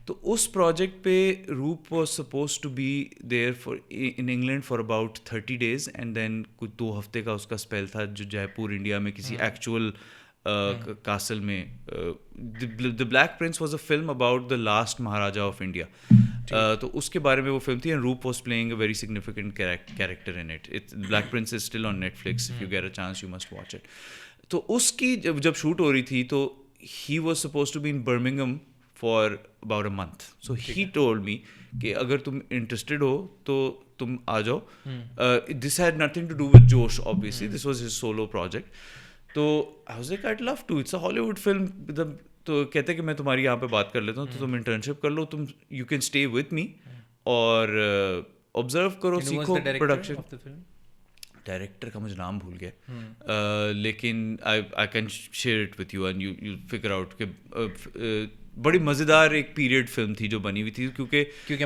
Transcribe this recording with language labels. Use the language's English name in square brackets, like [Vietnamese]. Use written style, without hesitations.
[English] تو اس پروجیکٹ پہ Rup was supposed to be there in England for about 30 days and then [Urdu] کچھ 2 ہفتے کا اس کا اسپیل تھا جو جے پور انڈیا میں کسی ایکچوئل کاسل میں. [English] The Black Prince was a film about the last maharaja of India. [Urdu] تو اس کے بارے میں وہ فلم تھی [English] And Rup was playing a very significant character in it. Black Prince is still on Netflix, if you get a chance you must watch it. [Urdu] تو اس کی جب شوٹ ہو رہی تھی تو [English] He was supposed to be in Birmingham for about a month. So he told me [Urdu] کہ اگر تم interested ہو تو تم آ جاؤ. [English] This had nothing to do with Josh, obviously this was his solo project. تو I was like I'd love to, it's a Hollywood film. [Urdu] تو کہتے کہ میں تمہاری یہاں پہ بات کر لیتا ہوں, تو تم انٹرنشپ کر لو, تم [English] you can stay with me [Urdu] اور آبزرو کرو, سیکھو پروڈکشن. ڈائریکٹر کا مجھے نام بھول گیا, لیکن [English] I can share it with you and you figure out [Urdu] کہ بڑی مزیدار ایک پیریڈ فلم تھی جو بنی ہوئی تھی, کیونکہ